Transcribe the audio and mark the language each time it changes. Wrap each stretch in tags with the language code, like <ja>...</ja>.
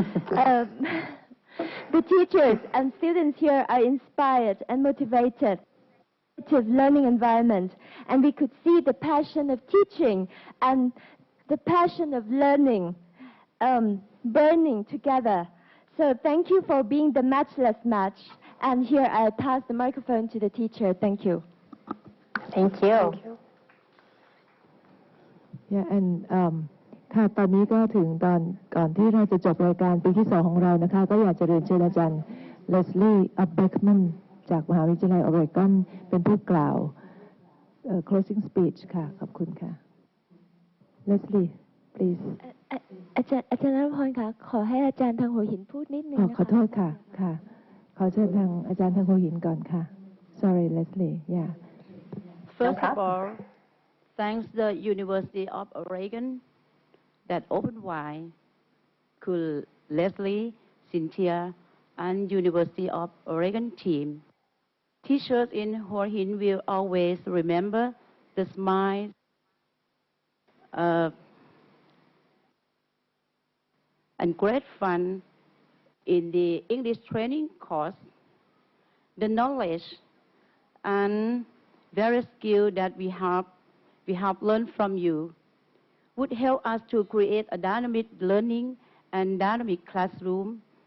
<en>The teachers and students here are inspired and motivated to learning environment, and we could see the passion of teaching and the passion of learning burning together. So thank you for being the matchless match. And here I pass the microphone to the teacher. Thank you. Thank you. Thank you.</en> <th>Yeah, and ค่ะตอนนี้ก็ถึงตอนก่อนที่เราจะจบรายการปีที่2ของเรานะคะก็อยากจะเรียนเชิญอาจารย์เลสลี่อับเบคแมนจากมหาวิทยาลัยออริกอนเป็นผู้กล่าวclosing speech ค่ะขอบคุณค่ะ Leslie please อาจารย์นพรคะขอให้อาจารย์ทางหัวหินพูดนิดนึงนะคะ ขอโทษค่ะค่ะขอเชิญทางอาจารย์ทางหัวหินก่อนค่ะ sorry Leslie yeah</th> <en>First of all, thanks the University of Oregon that opened wide, could Leslie, Cynthia, and University of Oregon team. Teachers in Hua Hin will always remember the smiles and great fun in the English training course, the knowledge and various skills that we have learned from you would help us to create a dynamic learning and dynamic classroom.</en>